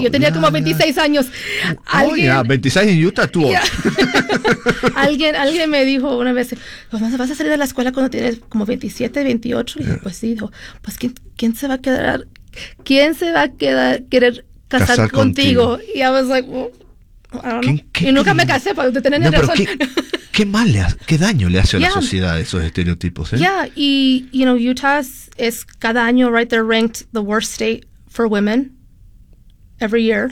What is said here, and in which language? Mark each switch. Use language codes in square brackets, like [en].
[es] Yo tenía como 26 años. Alguien, 26 en Utah, tú. Yeah. alguien me dijo una vez, ¿vas a salir de la escuela cuando tienes como 27, 28? Y yeah. pues sí, dijo, pues ¿quién se va a querer casar contigo? [en] Y I was like, well, I don't know. [es] Y nunca me casé, para que tenés razón. ¿Qué daño le hace a la yeah. sociedad esos estereotipos? ¿Eh? [en] Yeah, y you know, Utah [es] es cada año, [en] right, they're ranked the worst state for women every year.